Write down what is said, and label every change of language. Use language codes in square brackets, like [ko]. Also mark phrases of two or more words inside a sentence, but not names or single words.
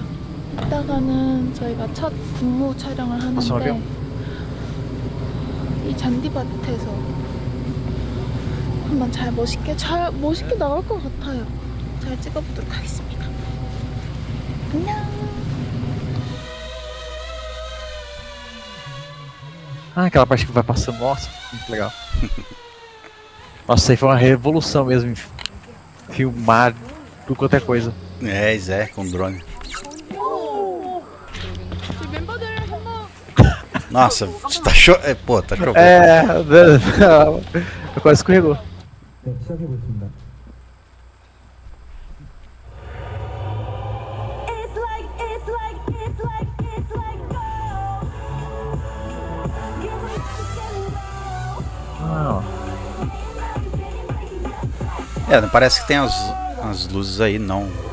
[ko] 이따가는 저희가 첫 군무 촬영을 하는데 이 잔디밭에서 한번 잘 멋있게 나올 것 같아요. 잘 찍어보도록 하겠습니다. 안녕. [pt] Ah, aquela parte que vai passando, nossa, muito legal. Nossa, isso aí foi uma revolução mesmo, filmar tudo quanto é coisa. É, Zé, com drone. Nossa, tá pô, tá chovendo. Quase escorregou. [ko] 네, 시작해보겠습니다. [pt] Ah, É, não parece que tem as luzes aí, não.